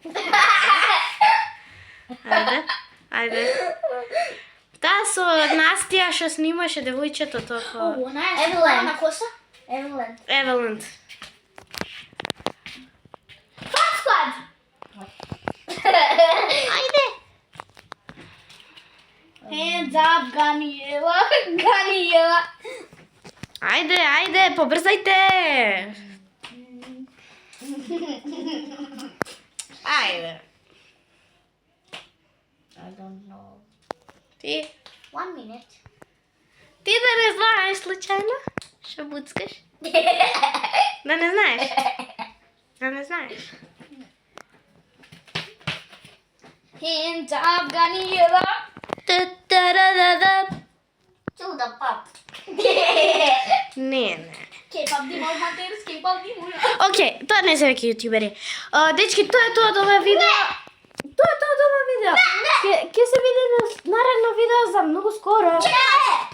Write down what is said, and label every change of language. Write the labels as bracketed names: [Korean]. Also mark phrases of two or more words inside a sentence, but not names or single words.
[Macedonian] Ајде. Таа со Настја што снимаше девојчето тоа. Она е Евелин. На коса? Евелин. Склад. Ајде. [English] Hands up, [Macedonian] Ганиела. Ајде, побрзајте. Ајде. [English] I don't know. [Macedonian] Ти [English] 1 minute. [Macedonian] Ти да не знаеш случајно? Што буцкаш? Да не знаеш? [English] Hands up, [Macedonian] Ганиела. Чуда пап. Не. K-pop Dimon Mateus, K-pop Dimon. Океј, тоа не се веќе јутубери. Дечки, тоа е тоа од ова видео. Ќе се видиме наредно видео за многу скоро.